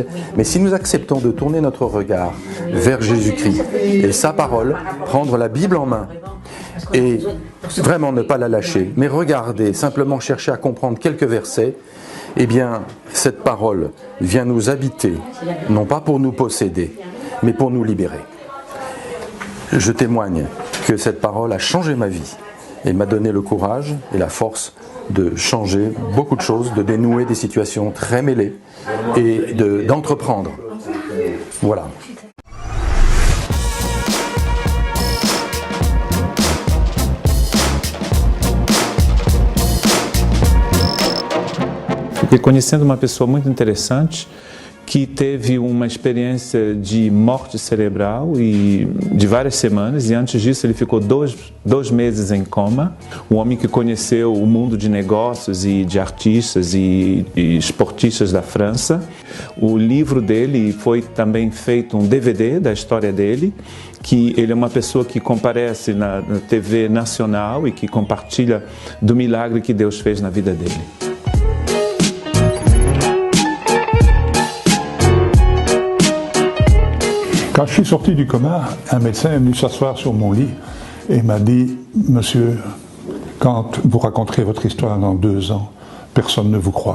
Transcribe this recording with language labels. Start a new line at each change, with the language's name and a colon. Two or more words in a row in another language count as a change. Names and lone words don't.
French: Mais si nous acceptons de tourner notre regard vers Jésus-Christ et sa parole, prendre la Bible en main et vraiment ne pas la lâcher, mais regarder, simplement chercher à comprendre quelques versets, eh bien, cette parole vient nous habiter, non pas pour nous posséder, mais pour nous libérer. Je témoigne que cette parole a changé ma vie et m'a donné le courage et la force de changer beaucoup de choses, de dénouer des situations très mêlées et d'entreprendre. Voilà.
Portuguese: E conhecendo uma pessoa muito interessante que teve uma experiência de morte cerebral e de várias semanas, e antes disso ele ficou dois meses em coma. Um homem que conheceu o mundo de negócios e de artistas e esportistas da França. O livro dele foi também feito um DVD da história dele, que ele é uma pessoa que comparece na TV nacional e que compartilha do milagre que Deus fez na vida dele.
French: Quand je suis sorti du coma, un médecin est venu s'asseoir sur mon lit et m'a dit « Monsieur, quand vous raconterez votre histoire dans 2 ans, personne ne vous croira.